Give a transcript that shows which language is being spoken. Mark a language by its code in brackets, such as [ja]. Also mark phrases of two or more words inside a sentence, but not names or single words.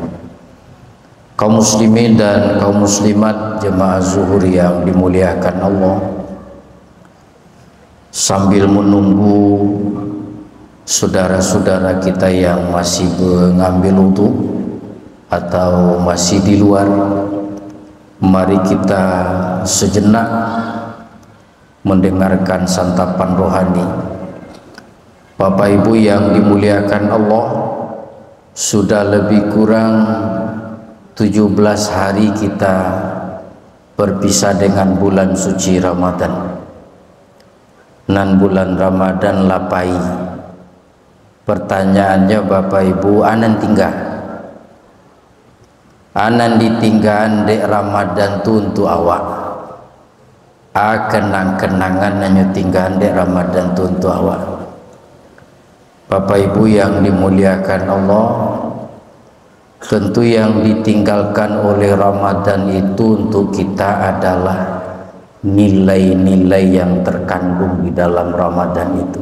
[id] Kaum muslimin dan kaum muslimat jemaah zuhur yang dimuliakan Allah, sambil menunggu saudara-saudara kita yang masih mengambil wudu atau masih di luar, mari kita sejenak mendengarkan santapan rohani. Bapak Ibu yang dimuliakan Allah, sudah lebih kurang 17 hari kita berpisah dengan bulan suci Ramadan. [min] Nan bulan Ramadan lapai. Pertanyaannya Bapak Ibu, anan tinggal? Anan ditinggalan dek Ramadan tu untuk awak. Kenang-kenangan nanya tinggalan dek Ramadan tu untuk awak. [id] Bapak Ibu yang dimuliakan Allah, tentu yang ditinggalkan oleh Ramadan itu untuk kita adalah nilai-nilai yang terkandung di dalam Ramadan itu.